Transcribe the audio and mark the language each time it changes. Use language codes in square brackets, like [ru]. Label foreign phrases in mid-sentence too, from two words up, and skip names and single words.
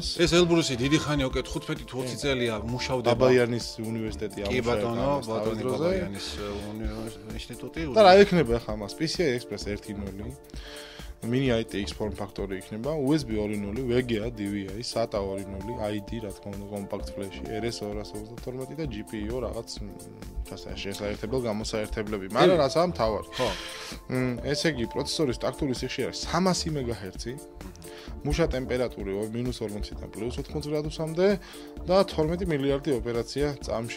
[ka] ეს Elbrus-ი დიდი ხანია, უკვე 15 თუ 20 წელია მუშავდება. ბაბაიანის უნივერსიტეტი ამუშავებს. კი ბატონო, ბაბაიანის ინსტიტუტი. და რა ექნება ახლა მას? [en] PCI Express 1.0 Mini ITX form factor [ka] იქნება, USB 2.0, VGA, DVI, SATA 2.0, ID, რა თქმა უნდა, [en] compact flash, [ka] RS232 და GPU რაღაც შესაერთებელ გამოსაერთებლები. მაგრამ რაცაა მთავარი. ხო. ესე იგი, პროცესორის ტაქტური სიხშირე 300 MHz, მუშა ტემპერატურა -40-დან +80 გრადუსამდე და 12 მილიარდი ოპერაცია წამში.